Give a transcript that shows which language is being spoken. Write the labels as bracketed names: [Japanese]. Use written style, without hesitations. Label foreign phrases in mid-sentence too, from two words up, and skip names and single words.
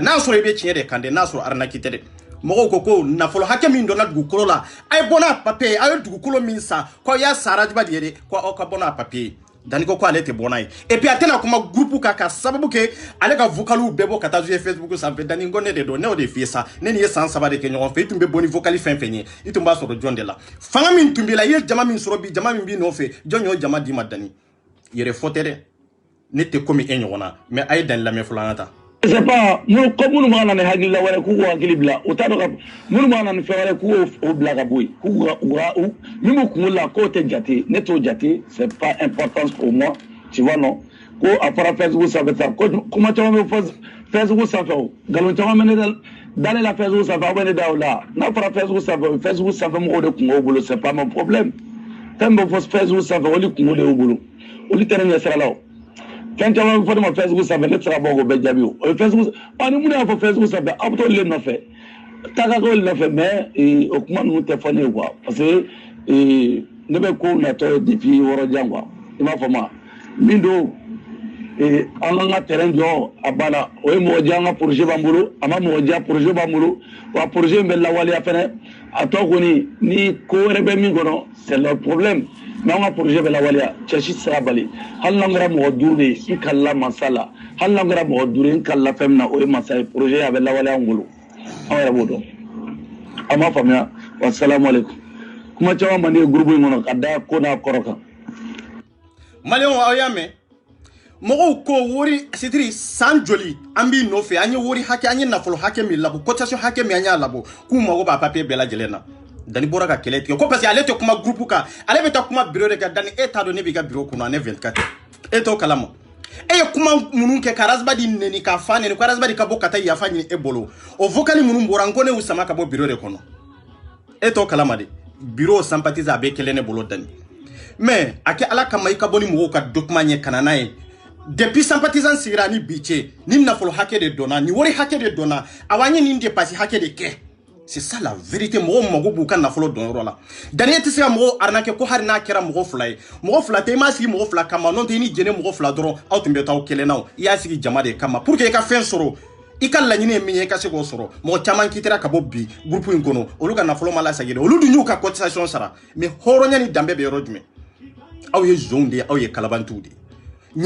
[Bambara] n'a y'a sɔrɔ i bɛ tiɲɛ de kan de n'a sɔrɔ arnaque tɛ dɛ mɔgɔw ko ko nafolo hakɛ min donna dugukolo la a ye bɔ n'a papier a ye dugukolo min san ko y'a sara juba de ye de ko aw ka bɔ n'a papier Dani ko ale tɛ bɔ n'a ye [French] et puis [Bambara] a tɛna kuma groupe kan ka sababu kɛ ale ka vocaliw bɛɛ bɔ ka taa jouer Facebook sanfɛ Dani ko ne de don ne y'o de f'i ye sa ne ni ye san 3 de kɛ ɲɔgɔn fɛ i tun bɛ bɔ ni vocal fɛn fɛn ye i tun b'a sɔrɔ jɔn de la fanga min tun b'i la i ye jama min sɔrɔ bi jama min b'i nɔfɛ jɔn y'o jama d'i ma Dani yɛrɛ fɔ tɛ dɛ ne tɛ komi e ɲɔgɔn na mais a ye Dani lamɛn fɔlɔ an ka taa [French] c'est pas [Bambara] minnu b'a na ni hakili la wɛrɛ k'u hakili bila u t'a dɔn ka minnu b'a na ni fɛn wɛrɛ k'u bila ka bɔ yen k'u min b'u kunkolo la k'o tɛ jate ne t'o jate [French] c'est pas important pour moi tu vois [Bambara] non ko a fɔra Facebook sanfɛ sa ko kuma caman bɛ fɔ Facebook sanfɛ o nkalon caman bɛ ne dalen la Facebook sanfɛ aw bɛ ne da o la n'a fɔra Facebook sanfɛ mɔgɔw de kungo bolo [French] c'est pas mon problème [Bambara] fɛn bɛ fɔ Facebook sanfɛ olu kungo de y'u bolo olu tɛ ne ɲɛ sira la o fɛn caman bɛ fɔ ne ma Facebook sanfɛ ne tɛ se ka bɔ k'o bɛɛ jaabi o ye Facebook ni mun y'a fɔ Facebook sanfɛ aw bɛ t'olu le nɔfɛ taa ka k'olu nɔfɛ mais o kuma ninnu tɛ fɔ ne ye quoi [French] parce que [Bambara] ne bɛ ko natɔ depuis yɔrɔ jan quoi i m'a fɔ ma min don an ka terrain jɔ a banna o ye mɔgɔ diya an ka projet b'an bolo a ma mɔgɔ diya projet b'an bolo wa projet in bɛ lawaleya fɛnɛ a tɔ kɔni ni ko wɛrɛ bɛ min kɔnɔ [French] c'est leur problème mais [Bambara] an ka projet bɛ lawaleya cɛ si tɛ se ka bali hali n'an kɛra mɔgɔ 5 de ye n kalila masa la hali n'an kɛra mɔgɔ 5 ye n kalila fɛn min na o ye masa ye projet a bɛ lawaleya an bolo an yɛrɛ b'o dɔn an m'a faamuya wa [Arabic] سلام عليكم [Bambara] kuma caman man di groupe in kɔnɔ ka da ko n'a kɔrɔ kan maliyɛnw aw y'a mɛn mɔgɔw ko wari c'est-à-dire san joli an b'i nɔfɛ an ye wari hakɛ an ye nafolo hakɛ min labɔ cotisation hakɛ min an y'a labɔ k'u mago b'a papier bɛɛ lajɛlen na Dani bɔra ka kɛlɛ tigɛ ko [French] parce que [Bambara] ale tɛ kuma groupe kan ale bɛ taa kuma bureau de kan Dani e t'a dɔn ne b'i ka bureau kɔnɔ ne 24 e t'o kalama e ye kuma minnu kɛ ka Razbadi nɛni ka fa nɛni ko Razbadi ka bɔ ka taa yafa ɲini e bolo o vocal minnu bɔra n ko ne y'u sama ka bɔ bureau de kɔnɔ e t'o kalama de bureau sympathise a bɛ kɛlɛ ne bolo Dani mais a kɛ ala kama i ka bɔ ni mɔgɔw ka document ɲɛ kana n'a ye depuis sympathisant sigira ni bi cɛ ni nafolo hakɛ de donna ni wari hakɛ de donna awa n ye nin dépasse hakɛ de kɛ [French] c'est ça la vérité [Bambara] mɔgɔw mago b'u ka nafolo dɔnyɔrɔ la Dani tɛ se ka mɔgɔw arnaquer ko hali n'a kɛra mɔgɔ 2 ye mɔgɔ 2 tɛ i m'a sigi mɔgɔ 2 kama n'o tɛ i ni jɛnɛ mɔgɔ 2 dɔrɔn aw tun bɛ taa aw kelen na i y'a sigi jama de kama [French] pour que [Bambara] i ka fɛn sɔrɔ i ka laɲini ye min ye i ka se k'o sɔrɔ mɔgɔ caman kitira ka bɔ bi groupe in kɔnɔ olu ka nafolo ma lasegin olu dun y'u ka cotisation sara mais hɔrɔnya ni danbe bɛ yɔrɔ jumɛn aw ye zonw de ye aw ye kalabantiw de ye